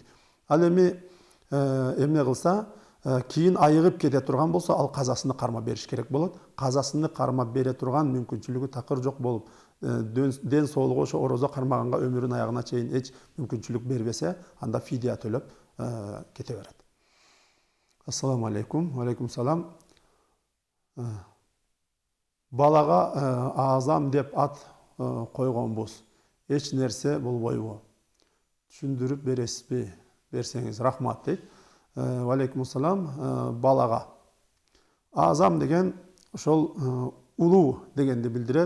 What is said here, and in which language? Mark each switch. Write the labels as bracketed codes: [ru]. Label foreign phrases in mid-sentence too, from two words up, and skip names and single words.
[ky] Ал эми эмне кылса, кийин айыгып кете турган болсо, ал казасыны кармап бериш керек болот. Казасыны кармап бере турган мүмкүнчүлүгү такыр жок болуп, ден соолугу ошо орозо кармаганга өмүрүнүн аягына чейин эч мүмкүнчүлүк бербесе, анда фидия төлөп кете берет. [ar] السلام عليكم. وعليكم السلام. [ky] Балага Азам деп ат койгонбуз. Эч нерсе болбойбу? Түшүндүрүп бересизби? Берсеңиз рахмат дейт. [ar] وعليكم السلام. [ky] Балага Азам деген ошол улуу дегенди билдирет.